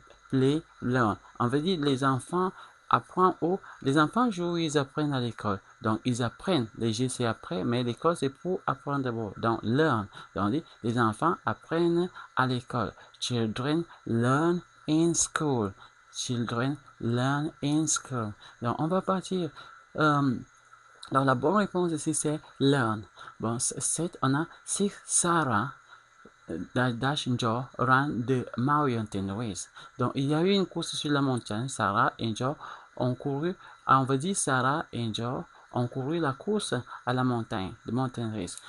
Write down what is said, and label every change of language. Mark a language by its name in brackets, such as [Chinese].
[English] Play, learn. [French] On veut dire les enfants apprennent où? Les enfants jouent, ils apprennent à l'école. Donc, ils apprennent. Les G, c'est après, mais l'école, c'est pour apprendre d'abord. Donc, learn. Donc, on dit, les enfants apprennent à l'école. [English] Children learn in school. Children learn in school. [French] Donc, on va partir. Donc, la bonne réponse ici, c'est learn. Bon, on a si [English] Sarah dash Joe ran de Mountain Race. [French] Donc, il y a eu une course sur la montagne. Sarah et Joe ont couru. On va dire Sarah et Joe ont couru la course à la montagne, de Mountain Race.